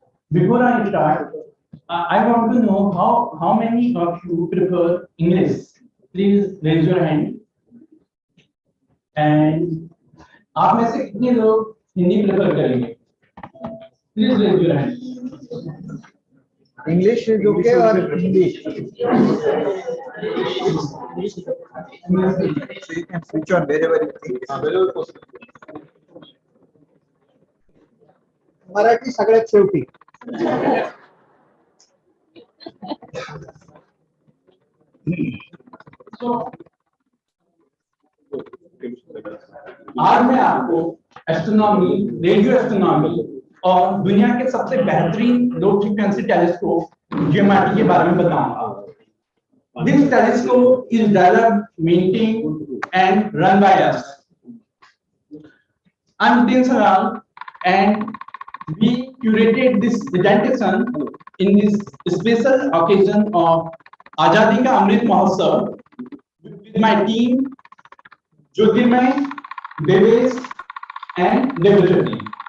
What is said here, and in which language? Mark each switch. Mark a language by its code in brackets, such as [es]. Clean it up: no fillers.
[en] Before I start, I want to know how many of you prefer English. Please raise your hand. [hi] And आप में से कितने लोग Hindi prefer करेंगे? [en] Please raise your hand. English is okay or Hindi? So you can switch on wherever you think. [mr] Marathi सगळ्यात शेवटी. [hi] आज मैं आपको एस्ट्रोनॉमी, रेडियो एस्ट्रोनॉमी और दुनिया के सबसे बेहतरीन लो फ्रीक्वेंसी टेलीस्कोप GMRT के बारे में बताऊंगा। [en] This telescope is developed, maintained and run by us. I'm Nitin Saral and we curated this presentation in this special occasion of Azadi Ka Amrit Mahotsav with my team Jyotirmay, Devesh and Devachatri.